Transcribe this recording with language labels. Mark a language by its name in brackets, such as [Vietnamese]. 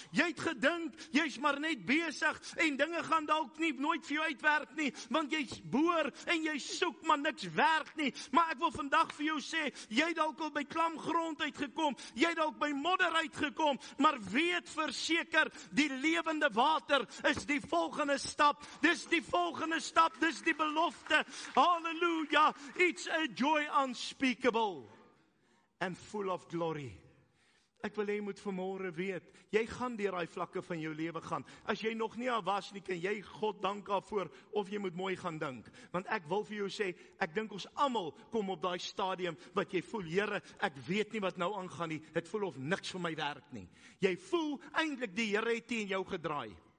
[Afrikaans] Jy het gedink, jy's maar net besig, en dinge gaan dalk nie nooit vir jou uitwerk nie, want jy's boor, en jy soek, maar niks werk nie. Maar ek wil vandag vir jou sê, jy het dalk al by klam grond uitgekom, jy het dalk by modder uitgekom, maar weet verseker, die lewende water is die volgende stap. Dis die volgende stap, dis die belofte. [English] Halleluja, it's a joy unspeakable and full of glory. [Afrikaans] Ek wil hê jy moet vanmôre weet, jy gaan deur daai vlakke van jou lewe gaan. As jy nog nie al was nie, kan jy God dank daarvoor, of jy moet mooi gaan dink. Want ek wil vir jou sê, ek dink ons almal kom op daai stadium wat jy voel, Here, ek weet nie wat nou aangaan nie. Dit voel of niks vir my werk nie. Jy voel eintlik die Here het teen jou gedraai.